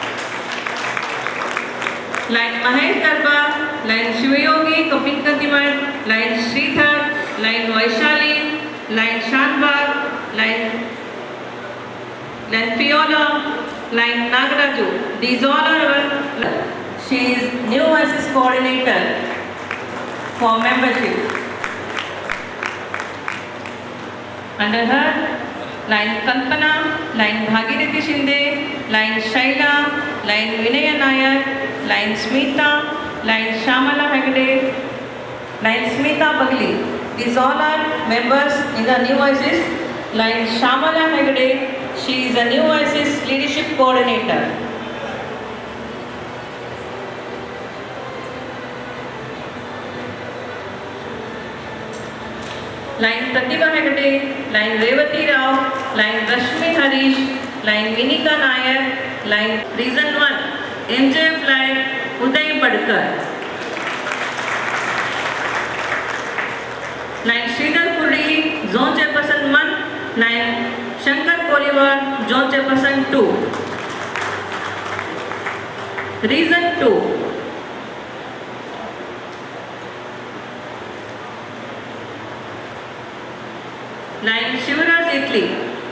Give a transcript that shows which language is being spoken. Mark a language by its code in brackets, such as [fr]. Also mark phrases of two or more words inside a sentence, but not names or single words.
[en] Like Mahesh Karba, like Shivayogi, Kapil Kantiman, like Sridhar, like Vaishali, like Shanbag, like Fiona, like Nagaraju. These all are our, she is new assist coordinator for membership. Under her, line Kalpana, line Bhagirathi Shinde, line Shaila, line Vinaya Nayak, line Smita, line Shamala Hegde, line Smita Bagli. These all are members in the new ISIS. Line Shamala Hegde, she is the new ISIS leadership coordinator. Line Pratibha Hegde, line Revati Rao, line Rashmi Harish, line Vinika Nayak, line Reason 1. MJF line Uday Padkar. Line Sridhar Puri, Zone Chairperson 1. Line Shankar Koliwar, Zone Chairperson 2. Reason 2. Line Shivraj Itli.